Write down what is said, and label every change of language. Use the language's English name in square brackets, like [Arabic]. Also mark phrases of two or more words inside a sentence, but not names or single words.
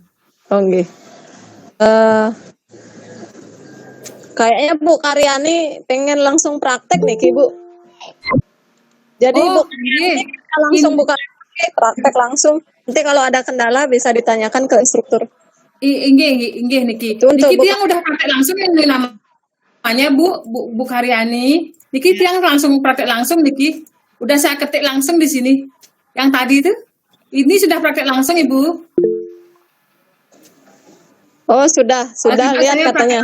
[Indonesian] Oke. Kayaknya Bu Karyani pengen langsung praktek nih, Bu. Jadi Bu langsung buka praktek langsung. Nanti kalau ada kendala bisa ditanyakan ke instruktur. [Balinese] Inggih Niki. [Indonesian] Niki yang udah praktek langsung yang namanya Bu Karyani. Niki yang langsung praktek langsung Niki. Udah saya ketik langsung di sini. Yang tadi itu. Ini sudah praktek langsung Ibu. Oh, sudah lihat katanya.